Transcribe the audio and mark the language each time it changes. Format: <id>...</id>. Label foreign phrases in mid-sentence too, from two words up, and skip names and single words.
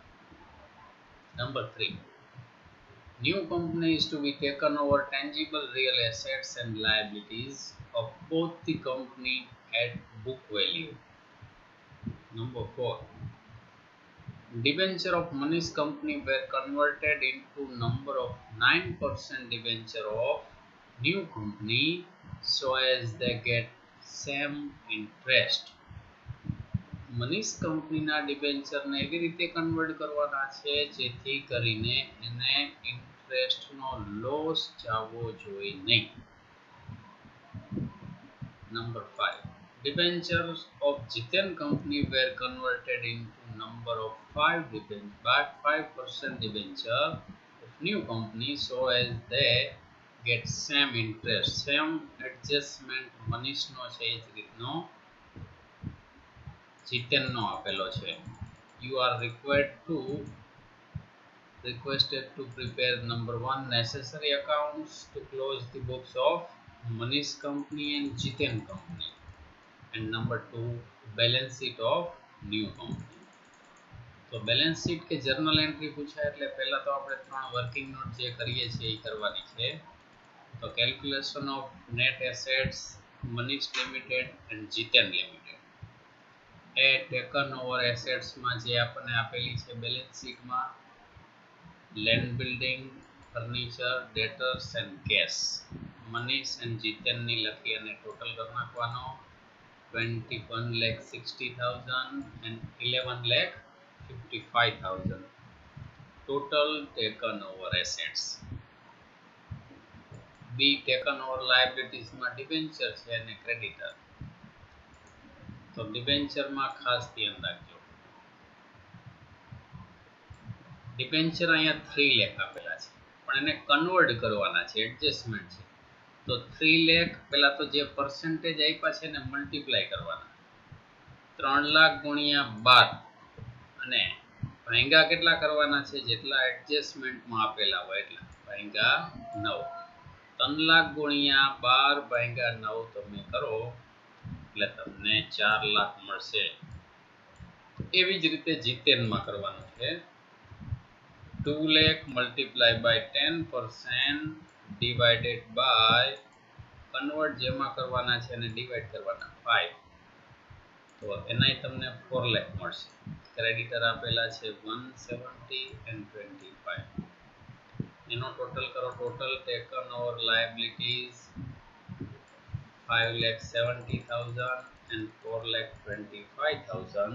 <en>Number 3, new company is to be taken over tangible real assets and liabilities of both the company at book value. Number 4, debenture of Manish Company were converted into number of 9% debenture of new company so as they get same interest.</en> <gu>મનીષ કંપનીના ડિબેન્ચરને એવી રીતે કન્વર્ટ કરવાના છે જેથી કરીને એને</gu> <en>interestનો loss</en> <gu>જવો જોઈએ નહીં.</gu> <en>Number 5, debentures of Jiten Company were converted into number of 5% debenture of new company so as they get same interest. Same adjustment</en> <gu>મનીષનો છે એ જ રીતનો જીતેનનો આપેલો છે.</gu> <en>You are requested to prepare number 1, necessary accounts to close the books of Manish Company and Jiten Company, and number 2, balance sheet of new company.</en> <gu>તો</gu> <en>balance sheet</en> <gu>કે</gu> <en>journal entry</en> <gu>પૂછાય એટલે પહેલા તો આપણે 3</gu> <en>working note</en> <gu>જે કરીએ છીએ એ કરવાની છે. તો</gu> <en>calculation of net assets Manish Limited and Jiten Limited.</en> <gu>એ</gu> <en>taken over assetsમાં</en> <gu>જે આપણને આપેલી છે બેલેન્સ શીટમાં</gu> <en>land building, furniture, debtors and cash.</en> <gu>મનીષ એન્ડ જીતેનની લખી અને ટોટલ કરી નાખવાનો.</gu> <en>21,60,000 and 11,55,000 total taken over assets.</en> <gu>B,</gu> <en>taken over liabilities</en> <gu>માં ડિબેન્ચર છે અને ક્રેડિટર. તો ડિબેન્ચર માં ખાસ ધ્યાન રાખજો. ડિબેન્ચર અહીંયા 3 લાખ આપેલા છે પણ એને કન્વર્ટ કરવાના છે, એડજસ્ટમેન્ટ છે. તો 3 લાખ પહેલા તો જે પરસેન્ટેજ આપ્યા છે એને મલ્ટીપ્લાય કરવાના. 3 લાખ ગુણ્યા 12 અને ભાંગા કેટલા કરવાના છે જેટલા એડજસ્ટમેન્ટમાં આપેલા હોય એટલા ભાંગા 9. 3 લાખ ગુણ્યા 12 ભાંગા 9 તમે કરો એટલે તમને 4 લાખ મળશે. એવી જ રીતે જીતેનમાં કરવાનું છે.</gu> <en>2 lakh multiplied by 10% divided by convert</en> <gu>જેમાં કરવાના છે અને ડિવાઇડ કરવાના</gu> <en>5.</en> <gu>તો એનાય તમને 4 lakh મળશે. ક્રેડિટર આપેલા છે 170 and 25. એનો ટોટલ કરો.</gu> <en>Total taken over liabilities 5,70,000 and 4,25,000.</en>